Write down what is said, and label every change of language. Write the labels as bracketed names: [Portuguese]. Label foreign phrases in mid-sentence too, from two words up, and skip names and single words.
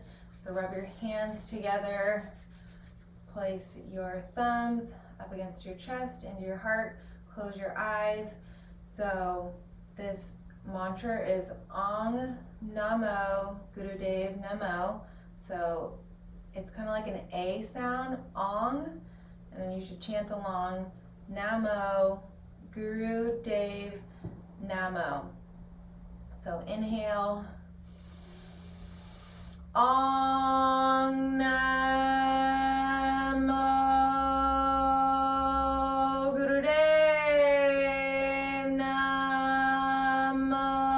[English] So rub your hands together, place your thumbs up against your chest, into your heart, close your eyes. So this mantra is [Punjabi] Ong Namo Gurudev Namo. [English] So it's kind of like an A sound, Ong, and then you should chant along, [Punjabi] Namo Gurudev Namo. [English] So inhale, [Punjabi] Ong Namo Gurudev Namo.